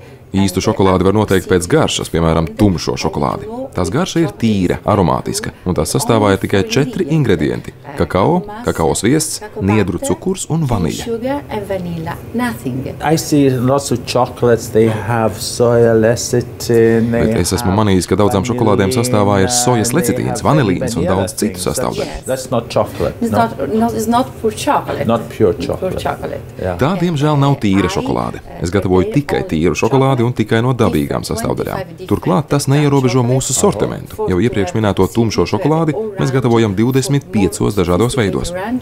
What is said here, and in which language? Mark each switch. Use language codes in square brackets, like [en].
[lv] Īstu šokolādi var noteikt pēc garšas, piemēram, tumšo šokolādi. Tās garša ir tīra, aromātiska, un tās sastāvā ir tikai 4 ingredienti – kakao, kakao sviests, niedru cukurs un vaniļa. [en] I see lots of chocolates, they have soya lecithin. [lv] Bet es esmu manījis, ka daudzām šokolādēm sastāvā ir sojas lecitīns, vanilīns un daudz citu sastāvdaļu. [en] That's not chocolate. It's not pure chocolate. Not pure chocolate. [lv] Tā, diemžēl, nav tīra šokolāde. Es gatavoju tikai tīru šokolādi un tikai no dabīgām sastāvdaļām. Turklāt tas neierobežo mūsu sortimentu. Jau iepriekš minēto tumšo šokolādi mēs gatavojam 25 dažādos veidos.